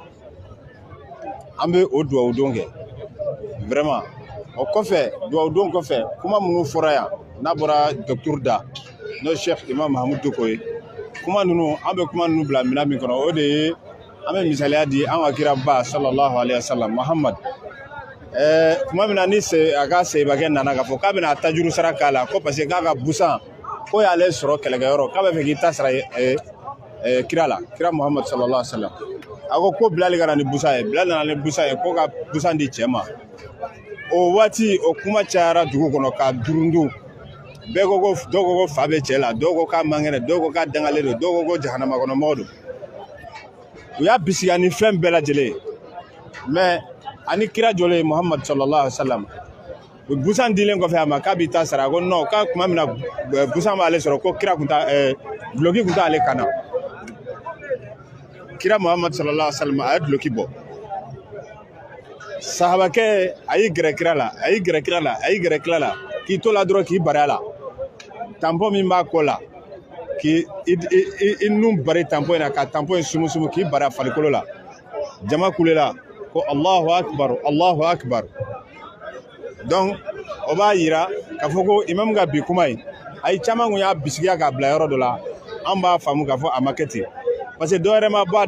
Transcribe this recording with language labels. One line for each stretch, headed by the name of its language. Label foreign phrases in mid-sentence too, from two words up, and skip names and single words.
Bambara: An bɛ o dugawu don kɛ vraiment o kɔfɛ dugawu don kɔfɛ kuma minnu fɔra yan n'a bɔra docteur da n'o Cheikh Imam Mahamudu Diko ye kuma ninnu an bɛ kuma ninnu bila minɛn min kɔnɔ o de ye an bɛ misaliya di an ka kira ba
Arabic: صلى الله عليه وسلم
Bambara: Muhammad. Kuma min na ni a ka sehibakɛ nana k'a fɔ k'a bɛna tajuru sara k'a la ko
French: parce que
Bambara: k'a ka busan ko y'ale sɔrɔ kɛlɛkɛyɔrɔ k'a bɛ fɛ k'i ta sara kira la kira Muhammad
Arabic: صلى الله عليه وسلم
Bambara: a ko Bilali ka na ni busan ye Bilali nana ni busan ye ko ka busan di cɛ ma o waati o kuma cayara dugu kɔnɔ ka durundu bɛɛ ko dɔw ko fa bɛ cɛ la dɔw ko k'a man kɛnɛ dɔw ko k'a dangalen don dɔw ko jahanama kɔnɔ mɔgɔ don u y'a bisigiya ni fɛn bɛɛ lajɛlen mais ani kira jɔlen Muhammad
Arabic: صلى الله عليه وسلم
Bambara: busan dilen kɔfɛ a ma k'a bɛ taa sara ko non k'a kuma min na busan b'ale sɔrɔ ko kira kun ta duloki kun t'ale kan na kira Muhammad
Arabic: صلى الله عليه وسلم
Bambara: a ye duloki bɔ sahabakɛ a y'i gɛrɛ kira la k'i to la dɔrɔn k'i bari a la tampon min b'a kɔ la k'i nun bari tampon in na ka tampon in sumusumu k'i bari a farikolo la jama kulela ko
Arabic: الله أكبر
Bambara: donc o b'a yira k'a fɔ ko imam ka bi kuma in a ye caman kun y'a bisigiya k'a bila yɔrɔ dɔ la an b'a faamu k'a fɔ a ma kɛ ten
French: parce que
Bambara: dɔ yɛrɛ ma bɔ a